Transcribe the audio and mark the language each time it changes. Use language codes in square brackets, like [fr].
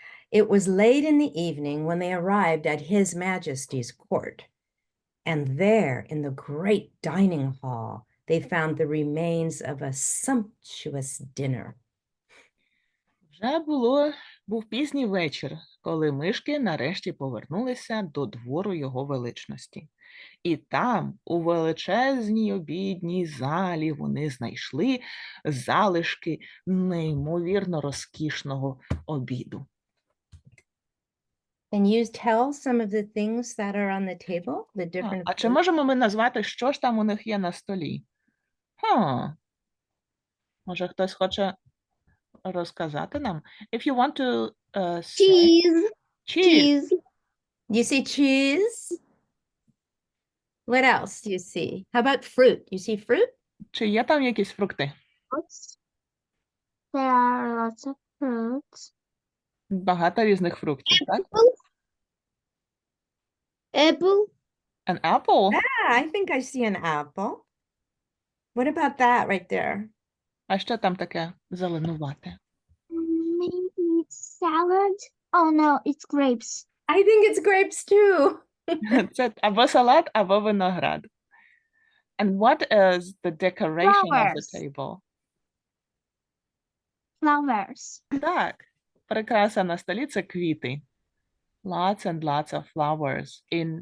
[en] It was late in the evening when they arrived at His Majesty's court. And there in the great dining hall, they found the remains of a sumptuous dinner. [uk] Вже був пізній вечір, коли мишки нарешті повернулися до двору його величності. І там, у величезній обідній залі, вони знайшли залишки неймовірно розкішного обіду. [en] Can you tell some of the things that are on the table? The different [uk] А чи [en] foods? [uk] можемо ми назвати, що ж там у них є на столі? Може, хтось хоче розказати нам? [en] If you want to say Cheese. cheese. You see cheese? What else do you see? How about fruit? You see fruit? [uk] Чи є там якісь фрукти? [en] Fruits. There are lots of fruits. [uk] Багато різних фруктів, так? [en] Apple. An apple? Yeah, I think I see an apple. What about that right there? [uk] А що там таке зеленувате? [en] Maybe it's salad. Oh no, it's grapes. I think it's grapes too. [uk] Це або салат, або виноград. [en] And what is the decoration of the Flowers. table? Flowers. [uk] Так, прикраса на столі – це квіти. [en] Lots and lots of flowers in